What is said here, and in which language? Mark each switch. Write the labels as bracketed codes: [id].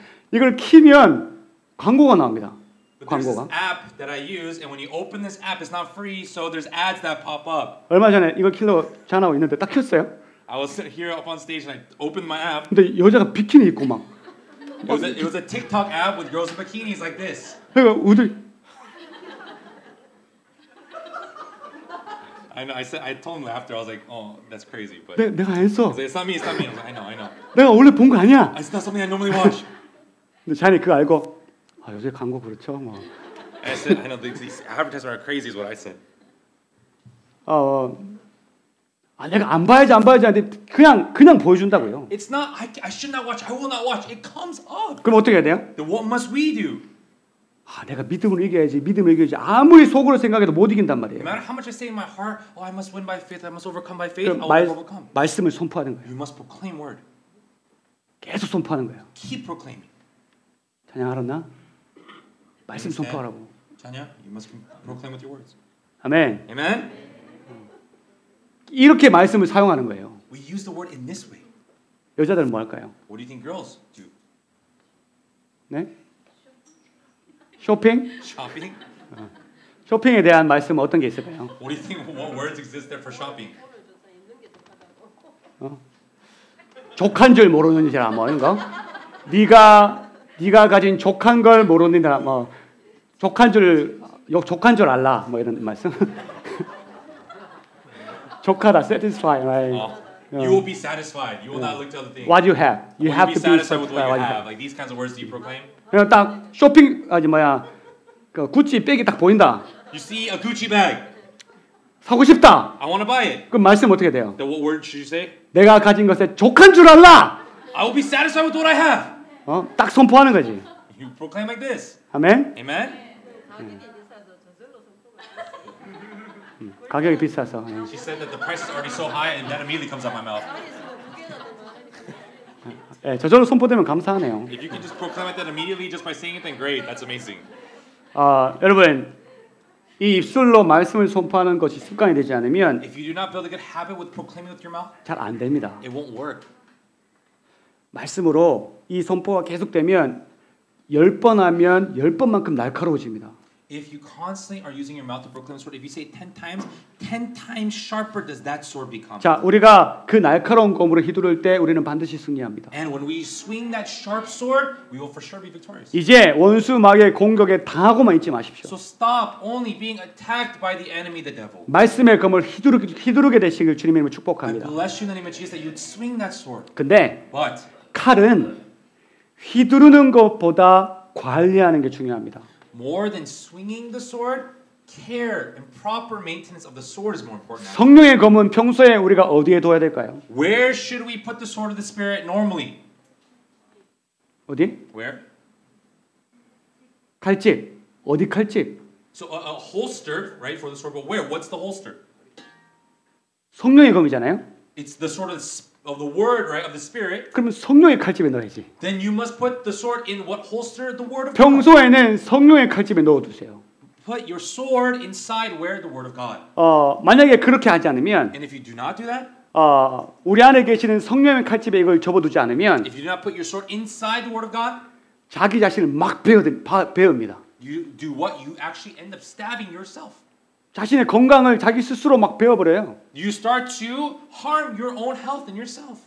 [ko] 이걸 키면 광고가 나옵니다. [en] But there's this [ko] 광고가. [en] app that I use, and when you open this app, it's not free, so there's ads that pop up. [ko] 얼마 전에 이걸 키려고 전화하고 있는데 딱 켰어요. [en] I was here up on stage and I opened my app. [ko] 근데 여자가 비키니 입고 막 [en] It was a TikTok app with girls in bikinis like this. [ko] 그러니까 우리 [en] I know. I told him after. I was like, "Oh, that's crazy." But [ko] 내가 안 했어. [en] I was like, it's not me. It's not me. I was like, I know. [ko] 내가 원래 본 거 아니야. [en] It's not something I normally watch. [ko] 근데 자네 그거 알고 요새 광고 그렇죠. 뭐. [en] I said, I know these advertisements are crazy. Is what I said. [ko] 내가 안 봐야지 하는데 그냥 보여준다고요. [en] It's not. I should not watch. I will not watch. It comes up. [ko] 그럼 어떻게 해야 돼요? [en] Then what must we do? [ko] 내가 믿음으로 이겨야지. 아무리 속으로 생각해도 못 이긴단 말이에요. [en] No matter how much I say in my heart, I must win by faith. I must overcome by faith. I [ko] 그럼 [en] will overcome. [ko] 말씀을 선포하는 거예요. [en] You must proclaim word. [ko] 계속 선포하는 거예요. [en] Keep proclaiming. [ko] 찬양 알았나? 말씀 선포하라고. [en] Chanya, you must proclaim with your words. [ko] 아멘. [en] Amen. [ko] 이렇게 말씀을 사용하는 거예요. [en] We use the word in this way. [ko] 여자들은 뭐 할까요? [en] What do you think girls do? [ko] 네? 쇼핑? [en] Shopping? [ko] 쇼핑에 대한 말씀은 어떤 게 있을까요? [en] What do you think? What words exist there for shopping? [ko] 족한 줄 모르는 사람 뭐 이런 거? 네가 가진 족한 걸 모르는 사람 뭐 족한 줄 알라 뭐 이런 말씀. [en] 족하다 satisfy right? You will be satisfied. You will not look to other things. What you have. You Will have you be to be satisfied with satisfied what you you have. have. Like these kinds of words do you proclaim? [ko] 그냥 딱 쇼핑 그 구찌 백이 딱 보인다. [en] You see a Gucci bag. [ko] 사고 싶다. [en] I want to buy it. [ko] 그럼 말씀 어떻게 돼요? [en] Then what word should you say? [ko] 내가 가진 것에 족한 줄 알라. [en] I will be satisfied with what I have. [ko] 딱 선포하는 거지. [en] You proclaim like this. [ko] 아멘. [en] Amen. [ko] 가격이 비싸서. [en] She said that the price is already so high, and that immediately comes out my mouth. [ko] 저절로 선포되면 감사하네요. [en] If you can just proclaim it that immediately just by saying it, then great. That's amazing. [ko] 여러분 이 입술로 말씀을 선포하는 것이 습관이 되지 않으면 [en] If you do not build a good habit with proclaiming with your mouth, [ko] 잘 안 됩니다. [en] it won't work. [ko] 말씀으로 이 선포가 계속되면 10번 하면 10번만큼 날카로워집니다. [en] If you constantly are using your mouth to proclaim the sword, if you say it 10 times sharper does that sword become. [ko] 자, 우리가 그 날카로운 검으로 휘두를 때 우리는 반드시 승리합니다. [en] And when we swing that sharp sword, we will for sure be victorious. [ko] 이제 원수 마귀의 공격에 당하고만 있지 마십시오. [en] So stop only being attacked by the enemy, the devil. [ko] 말씀의 검을 휘두르게 되시길 주님의 이름으로 [en] I [ko] 축복합니다. [en] bless you in the name of Jesus that you'd swing that sword. [ko] 근데 [en] But [ko] 칼은 휘두르는 것보다 관리하는 게 중요합니다. [en] more than swinging the sword, care and proper maintenance of the sword is more important. [ko] 성령의 검은 평소에 우리가 어디에 둬야 될까요? [en] Where should we put the sword of the Spirit normally? [ko] 어디? [en] Where? [ko] 칼집. 어디 칼집? [en] So a holster, right, for the sword. But where? What's the holster? [ko] 성령의 검이잖아요. [en] It's the sword of the word, right, of the Spirit. [ko] 그러면 성령의 칼집에 넣어야지. [en] Then you must put the sword in what holster? The word of God. [ko] 평소에는 성령의 칼집에 넣어두세요. [en] Put your sword inside where the word of God. [ko] 만약에 그렇게 하지 않으면 [en] And if you do not do that, [ko] 우리 안에 계시는 성령의 칼집에 이걸 접어두지 않으면 [en] if you do not put your sword inside the word of God, [ko] 자기 자신을 막 베옵니다. [en] you do what? You actually end up stabbing yourself. [ko] 자신의 건강을 자기 스스로 막 베어버려요. [en] You start to harm your own health and yourself.